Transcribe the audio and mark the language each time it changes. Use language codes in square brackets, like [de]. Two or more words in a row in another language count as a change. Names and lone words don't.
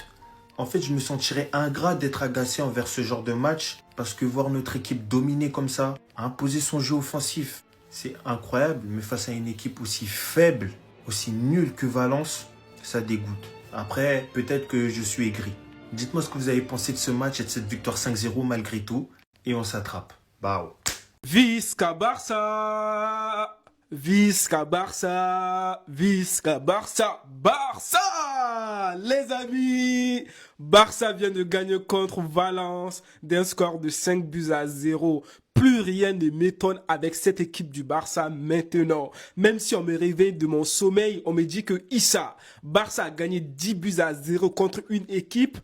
[fr] En fait, je me sentirais ingrat d'être agacé envers ce genre de match parce que voir notre équipe dominer comme ça, imposer son jeu offensif, c'est incroyable. Mais face à une équipe aussi faible, aussi nulle que Valence, ça dégoûte. Après, peut-être que je suis aigri. Dites-moi ce que vous avez pensé de ce match et de cette victoire 5-0 malgré tout. Et on s'attrape. Bao. [ca] Visca Barça! Visca Barça! Visca Barça! Barça! [fr] Les amis! Barça vient de gagner contre Valence d'un score de 5-0. Plus rien ne m'étonne avec cette équipe du Barça maintenant. Même si on me réveille de mon sommeil, on me dit que Barça a gagné 10-0 contre une équipe.